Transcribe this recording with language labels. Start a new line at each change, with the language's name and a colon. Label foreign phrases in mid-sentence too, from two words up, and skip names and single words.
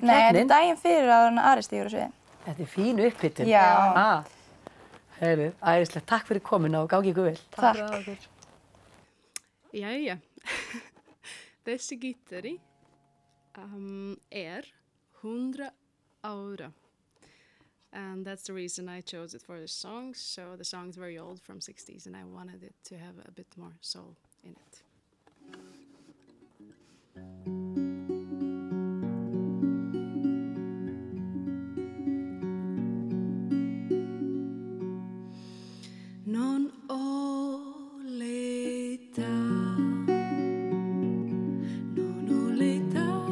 Icelandic: Nei, þetta er daginn fyrir að Ari stígur á sviðið. Þetta er fín upphitun. Já. Heyrðu, æðislegt. Takk fyrir komuna og gangi ykkur vel. Takk fyrir okkur. Jæja. Þessi gítari er 100 ára.
English: And that's the reason I chose it for the song. So the song's very old from 60s and I wanted it to have a bit more soul in it.
Italian: Non ho l'età, non ho l'età